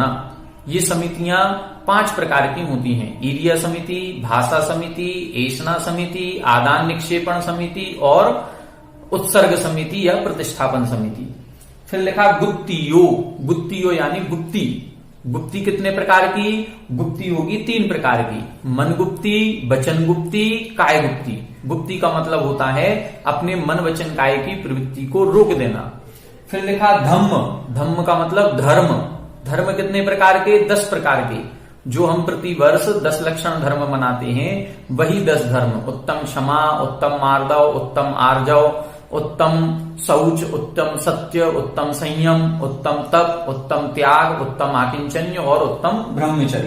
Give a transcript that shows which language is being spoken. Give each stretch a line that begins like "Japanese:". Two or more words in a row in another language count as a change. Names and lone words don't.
Hindi: ये समितियां 5 प्रकार की होती हैं, ईर्य समिति, भाषा समिति, ऐषणा समिति, आदान निक्षेपण समिति और उत्सर्ग समिति या प्रतिष्ठापन समिति। फिर लिखा गुत्तियो, गुत्तियो यानी गुप्ती। गुप्ती कितने प्रकार की, गुप्ती होगी 3 प्रकार की, मन गुप्ती, वचन गुप्ती, काय गुप्ती। गुप्ती का मतलब होता है अपने मन वचन काय की प्रवृत्ति को रोक देना। फिर लिखा धम्म, धम्म का मतलब धर्म। धर्म कितने प्रकार के, 10 प्रकार के। जो हम प्रतिवर्ष 10 लक्षण धर्म मनाते हैं वही 10 धर्म, उत्तम क्षमा, उत्तम मार्दव, उत्तम आर्जव, उत्तम शौच, उत्तम सत्य, उत्तम संयम, उत्तम तप, उत्तम त्याग, उत्तम आकिंचन्य और उत्तम ब्रह्मचर्य।